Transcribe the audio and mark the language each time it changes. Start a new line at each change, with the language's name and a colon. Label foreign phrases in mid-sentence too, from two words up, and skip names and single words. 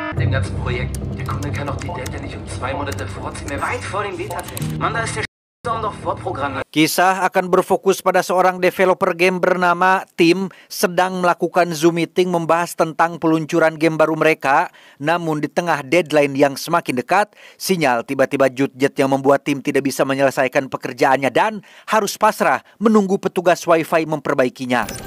German: dem ganzen Projekt. Der Kunde kann doch die Delta nicht um 2 Monate vorziehen. Weit vor dem Beta-Test. Mann, da ist der doch vorprogrammiert.
Indonesian: Kisah akan berfokus pada seorang
English: developer game
Indonesian: bernama Tim sedang melakukan Zoom meeting membahas tentang peluncuran game baru mereka. Namun di tengah deadline yang semakin dekat, sinyal tiba-tiba jut-jet yang membuat Tim tidak bisa menyelesaikan pekerjaannya dan harus pasrah menunggu petugas wifi memperbaikinya.